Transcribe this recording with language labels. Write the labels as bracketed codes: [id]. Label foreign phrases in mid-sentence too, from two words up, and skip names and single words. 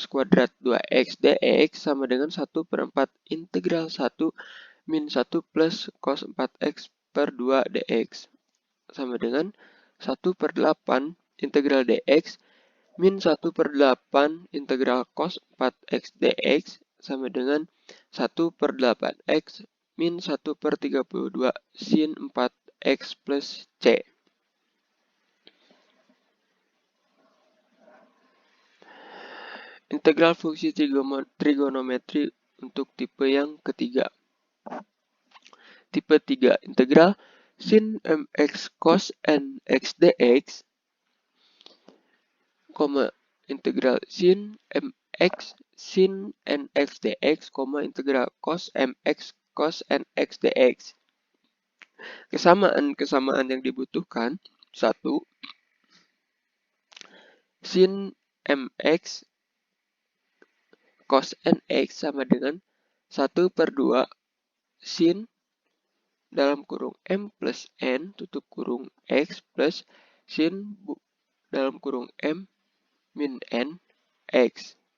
[id] kuadrat 2x dx sama dengan 1/4 integral 1 min 1 plus cos 4x per 2 dx sama dengan 1/8 integral dx min 1/8 integral cos 4x dx sama dengan 1/8x min 1/32 sin 4x plus c. Integral fungsi trigonometri untuk tipe yang ketiga. Tipe 3, integral sin mx cos nx dx, integral sin mx sin nx dx, integral cos mx cos nx dx. Kesamaan yang dibutuhkan, 1. Sin mx cos nx sama dengan 1/2 sin dalam kurung m plus n tutup kurung x plus sin dalam kurung m min n x.